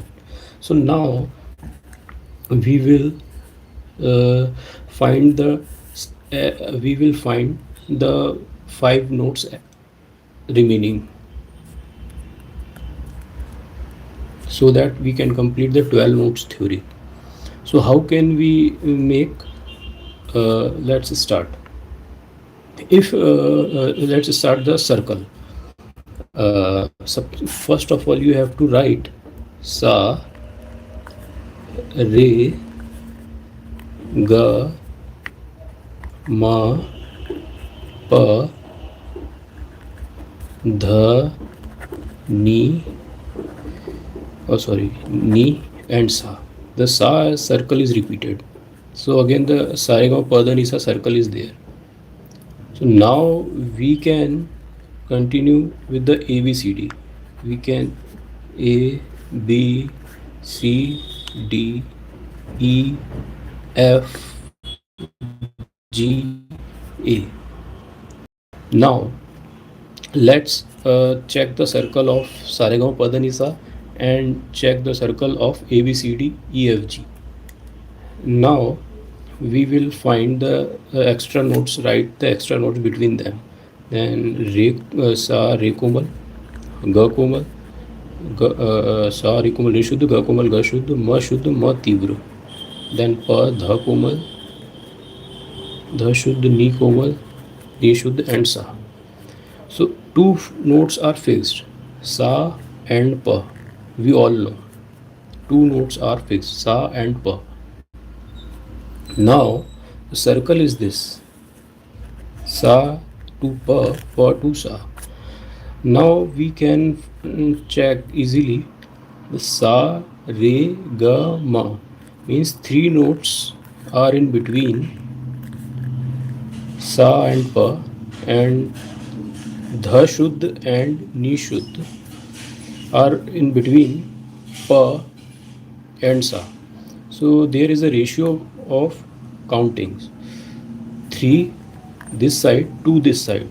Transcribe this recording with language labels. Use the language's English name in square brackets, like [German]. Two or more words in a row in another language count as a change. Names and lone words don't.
[English] So now we will find the we will find the 5 notes remaining, so that we can complete the 12 notes theory. So how can we make let's start. If let's start the circle. First of all you have to write [Hindi] सा रे ग म प ध नि, [English] oh sorry, ni and sa. The sa circle is repeated, so again the [Hindi] सा रे ग म प ध नि सा [English] circle is there. So now we can continue with the ABCD. We can A B C D E F G A. Now let's check the circle of Saregama Padanisa and check the circle of ABCD EFG. Now we will find the extra notes, write the extra notes between them. [Hindi] Then रे सा रे कोमल, ग कोमल, सा रे कोमल रे शुद्ध, ग कोमल ग शुद्ध, म तीव्र. Then प ध कोमल, ध शुद्ध, नि कोमल, नि शुद्ध, [English] and sa. So two notes are fixed, sa and pa. We all know two notes are fixed, sa and pa. Now the circle is this: sa to pa, pa to sa. Now we can check easily. The [Hindi] सा, रे, ग, म [English] means 3 notes are in between sa and pa, and [Hindi] ध शुद्ध [English] and [Hindi] नि शुद्ध [English] are in between pa and sa. So there is a ratio of countings: 3 this side, 2 this side.